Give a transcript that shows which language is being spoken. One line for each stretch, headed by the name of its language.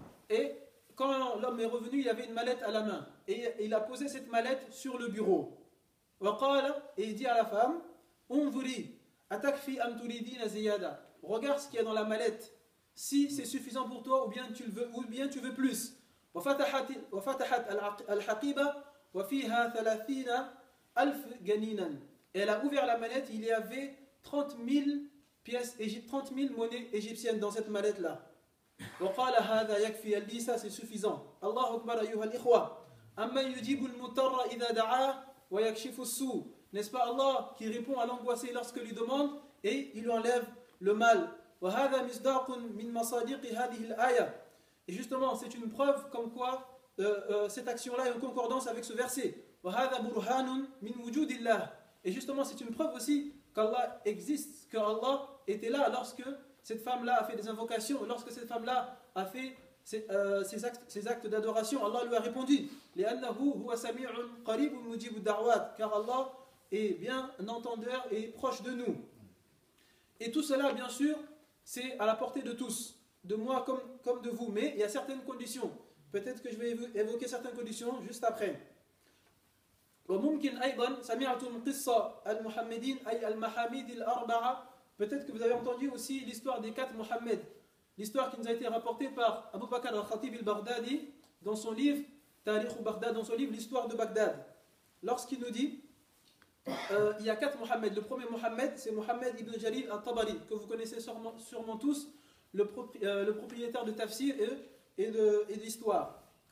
French: Et quand l'homme est revenu, il avait une mallette à la main. Et il a posé cette mallette sur le bureau.
Arabic: Wa qala,
French: et il dit à la femme
Arabic: Unzuri, atakfi am turidina ziyada.
French: Regarde ce qu'il y a dans la mallette. Si c'est suffisant pour toi, ou bien tu veux plus.
Arabic: وفتحت الحقيبة وفيها 30,000 جنينا.
French: Elle a ouvert la mallette, il y avait 30 000 pièces, 30 000 monnaies égyptiennes dans cette mallette-là.
Arabic: وقال هذا يكفي.
French: Elle dit ça c'est suffisant.
Arabic: الله أكبر أيها الإخوة. أما يجيب المضطر إذا دعاه ويكشف السوء.
French: N'est-ce pas Allah qui répond à l'angoissé lorsque lui demande et il lui enlève le mal.
Arabic: وهذا مصداق من مصادق هذه الآية.
French: Et justement, c'est une preuve comme quoi cette action-là est en concordance avec ce verset.
Arabic: وهذا برهان من وجود الله.
French: Et justement, c'est une preuve aussi qu'Allah existe, qu'Allah était là lorsque cette femme-là a fait des invocations, lorsque cette femme-là a fait ces actes d'adoration. Allah lui a répondu
Arabic: لأنه هو سميع قريب مجيب الدعوات.
French: Car Allah est bien entendeur et proche de nous. Et tout cela, bien sûr, c'est à la portée de tous, de moi comme de vous, mais il y a certaines conditions. Peut-être que je vais évoquer certaines conditions juste après.
Arabic: وممكن أيضا سمعتم قصة المحمدين أي المحاميد الأربعة.
French: Peut-être que vous avez entendu aussi l'histoire des 4 Mohammed, l'histoire qui nous a été rapportée par Abu Bakr al-Khatib al-Baghdadi dans son livre Tarikh Baghdad, dans son livre l'histoire de Bagdad, lorsqu'il nous dit il y a 4 Mohammed. Le premier Mohammed, c'est Mohammed ibn Jarir al-Tabari, que vous connaissez sûrement tous, le propriétaire de Tafsir et de l'histoire.